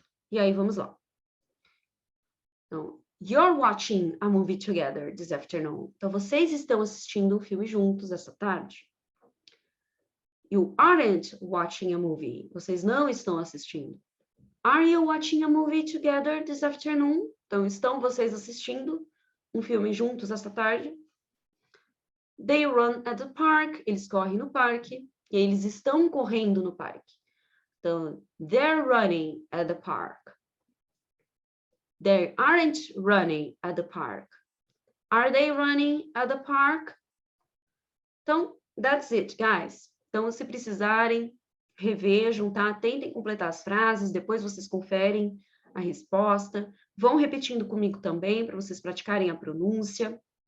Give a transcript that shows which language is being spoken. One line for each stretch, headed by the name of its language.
Portuguese: E aí, vamos lá.
English: Então, you're watching a movie together this afternoon.
Portuguese: Então, vocês estão assistindo um filme juntos essa tarde.
English: You aren't watching a movie.
Portuguese: Vocês não estão assistindo.
English: Are you watching a movie together this afternoon?
Portuguese: Então, estão vocês assistindo um filme juntos essa tarde?
English: They run at the park.
Portuguese: Eles correm no parque. E eles estão correndo no parque.
English: Então, they're running at the park. They aren't running at the park. Are they running at the park? Então, that's it, guys.
Portuguese: Então, se precisarem, revejam, tá? Tentem completar as frases, depois vocês conferem a resposta. Vão repetindo comigo também, para vocês praticarem a pronúncia.